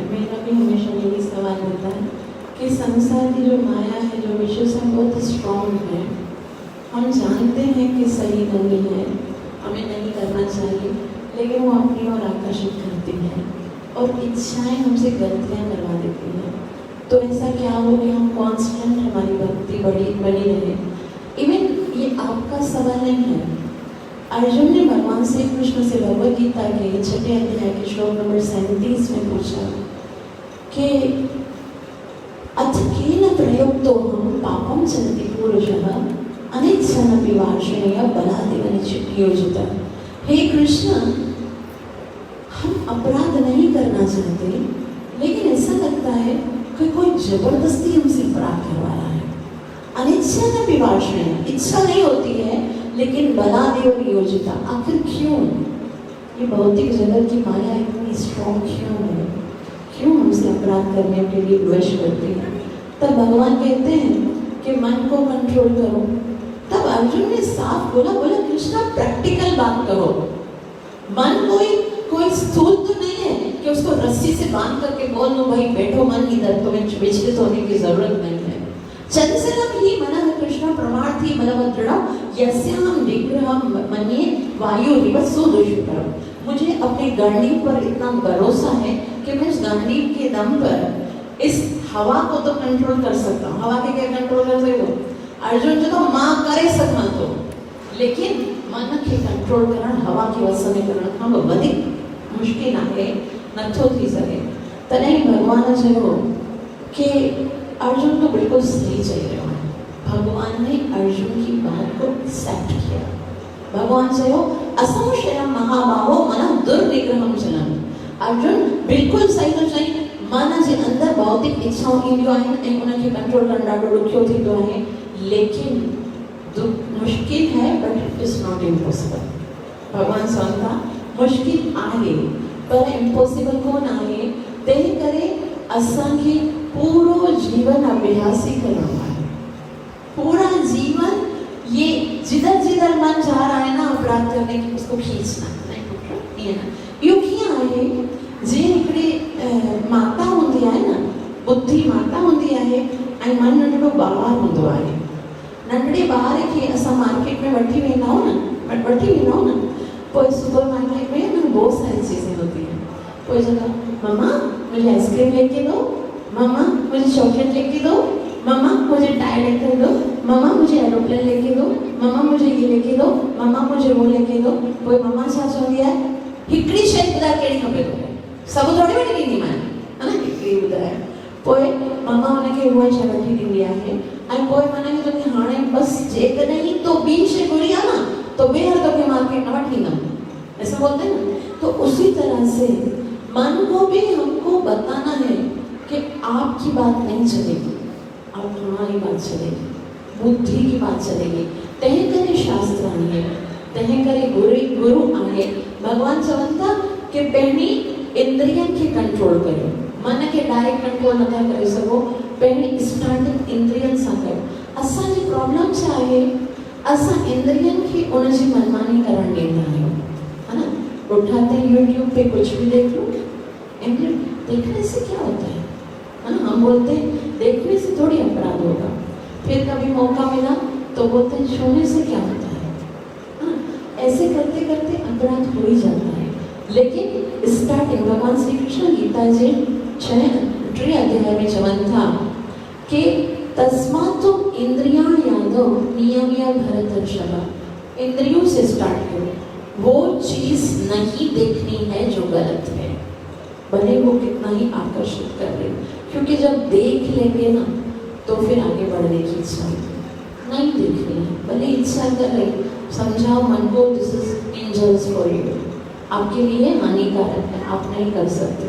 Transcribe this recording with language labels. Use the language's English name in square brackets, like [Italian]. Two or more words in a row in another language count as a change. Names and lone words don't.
[Hindi] मेरा भी हमेशा यही सवाल होता है कि संसार की जो माया है, जो विश्व से बहुत स्ट्रॉन्ग है, हम जानते हैं कि सही नहीं है, हमें नहीं करना चाहिए, लेकिन वो अपनी ओर आकर्षित करती है और इच्छाएं हमसे गलतियां करवा देती हैं। तो ऐसा क्या हो कि हम कांस्टेंट हमारी भक्ति बनी रहे। इवन ये आपका सवाल नहीं है। अर्जुन ने भगवान श्री कृष्ण से भगवत गीता के 6 अध्याय के श्लोक नंबर 37 में पूछा कि [Sanskrit] अथ केन प्रयुक्तोऽहं पापं चरति पुरुषः अनिच्छन्नपि वार्ष्णेय बलादेव नियोजितः। [Hindi] हे कृष्ण, हम अपराध नहीं करना चाहते, लेकिन ऐसा लगता है कि कोई जबरदस्ती हमसे अपराध करवा रहा है। [Sanskrit] अनिच्छन्नपि वार्ष्णेय, [Hindi] इच्छा नहीं होती है लेकिन बलादेव नियोजिता। आखिर क्यों ये भौतिक जगत की माया इतनी स्ट्रॉन्ग क्यों है? क्यों हमसे अपराध करने के लिए विवश करती है? तब भगवान कहते हैं कि मन को कंट्रोल करो। तब अर्जुन ने साफ बोला कृष्णा प्रैक्टिकल बात करो। मन कोई स्थूल तो नहीं है कि उसको रस्सी से बांध करके बोल दो भाई बैठो मन इधर, तुम्हें विचलित होने की जरूरत नहीं है। [Sanskrit] चंचलम ही मन कृष्ण प्रमार्थी बलभद्र, यस्यां विग्रहं मन्ये वायुरिवसो दुष्करम्। [Hindi] मुझे अपने गांडीव पर इतना भरोसा है कि मैं इस गांडीव के दम पर इस हवा को तो कंट्रोल कर सकता हूँ। हवा के क्या कंट्रोल कर सकते हो? [Sindhi] अर्जुन जो तो मां करे सकता तो, लेकिन मन के कंट्रोल करण हवा के वसने करण खां वधिक मुश्किल आहे, नथो थी सके। तॾहिं भगवान चयो कि अर्जुन तो बिल्कुल सही चई रहियो आहे। [Hindi] भगवान ने अर्जुन की बात को एक्सेप्ट किया। [Sindhi] भगवान चयो [Sanskrit] असंशयं महाबाहो मन दुर्निग्रहं चलन्। [Sindhi] अर्जुन बिल्कुल सही तो चई, मन जे अंदर भौतिक इच्छाऊं ईंदियूं आहिनि ऐं उनखे कंट्रोल करणु ॾाढो ॾुखियो थींदो आहे, [Hindi] लेकिन मुश्किल है [English] but it is not impossible. [Sindhi] भगवान चवनि था मुश्किल आहे पर इम्पॉसिबल कोन आहे। तंहिं करे असांखे पूरो जीवन अभ्यास ही करणो आहे। [Hindi] पूरा जीवन ये जिधर जिधर मन जा रहा है ना अपराध करने की, उसको खींचना नहीं पुत्र ये ना [Sindhi] यो कीअं आहे। जे हिकिड़ी माता हूंदी आहे न, बुद्धि माता हूंदी आहे ऐं मन नंढड़ो ॿारु हूंदो आहे। नंढड़े ॿार खे असां मार्केट में वठी वेंदा आहियूं न, पोइ सुपर मार्केट में [Hindi] ना बहुत सारी चीज़ें होती हैं। कोई जगह मम्मा मुझे आइसक्रीम लेके दो, मम्मा मुझे चॉकलेट लेके दो, मम्मा मुझे टायर लेके दो, मम्मा मुझे एरोप्लेन लेके दो, मम्मा मुझे ये लेके दो, मम्मा मुझे वो लेके दो। [Sindhi] पोइ मम्मा छा चवंदी आहे, हिकिड़ी शइ ॿुधाए कहिड़ी खपे तोखे, सभु थोरी वठी ॾींदी मां, है न, हिकिड़ी ॿुधाए। पोइ मम्मा हुनखे उहा शइ वठी ॾींदी आहे ऐं पोइ माना कि तोखे हाणे बस जेकॾहिं तो ॿी शइ घुरी आहे न तो ॿीहर तोखे मार्केट न वठी ईंदमि, [Hindi] ऐसा बोलते हैं ना। तो उसी तरह से मन को भी हमको बताना है कि आपकी बात नहीं चलेगी, अब हमारी बात चलेगी, बुद्धि की बात चलेगी। [Sindhi] तंहिं करे शास्त्र आहे, तंहिं करे गुरु आहे। भगवान चवनि था कि पहिरीं इंद्रियनि खे कंट्रोल कयो, मन खे डायरेक्ट कंट्रोल नथा करे सघो, पहिरीं स्टार्टिंग इंद्रियनि सां कयो। असांजी प्रॉब्लम छा आहे, असां इंद्रियनि खे उनजी मनमानी करणु ॾींदा आहियूं, [Hindi] है ना। उठाते यूट्यूब पे कुछ भी देख लो, देखने से क्या होता है ना। हम बोलते हैं देखने से थोड़ी अपराध होगा, फिर कभी मौका मिला तो बोलते हैं छूने से क्या होता है ना। ऐसे करते करते अपराध हो ही जाता है। [Sindhi] लेकिन स्टार्टिंग भगवान श्री कृष्ण गीता जे 6 अध्याय में चवनि था कि [Sanskrit] तस्मात् इंद्रियां यादो नियम्य भरतर्षभ। [Hindi] इंद्रियों से स्टार्ट करो, वो चीज नहीं देखनी है जो गलत है, भले वो कितना ही आकर्षित कर रहे, क्योंकि जब देख लेंगे ना तो फिर आगे बढ़ने की इच्छा नहीं देखनी है। भले इच्छा कर रहे, समझाओ मन को [English] this is injurious for you, [Hindi] आपके लिए हानिकारक है, आप नहीं कर सकते।